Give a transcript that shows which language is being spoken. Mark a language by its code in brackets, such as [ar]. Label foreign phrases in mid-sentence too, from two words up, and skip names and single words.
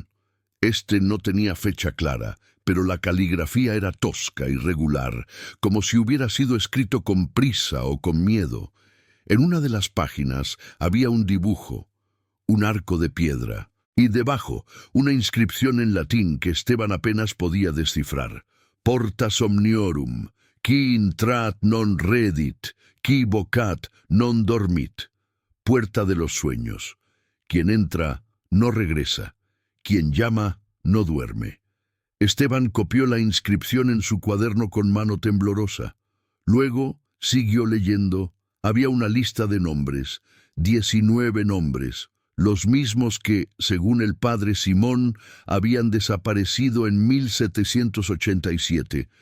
[es] Este no tenía fecha clara, pero la caligrafía era tosca y regular, como si hubiera sido escrito con prisa o con miedo. En una de las páginas había un dibujo, un arco de piedra, y debajo una inscripción en latín que Esteban apenas podía descifrar. [la] Porta somniorum, qui intrat non redit, qui vocat non dormit. [es] Puerta de los sueños. Quien entra no regresa, quien llama no duerme. Esteban copió la inscripción en su cuaderno con mano temblorosa. Luego siguió leyendo. Había una lista de nombres, 19 nombres, los mismos que, según el padre Simón, habían desaparecido en 1787.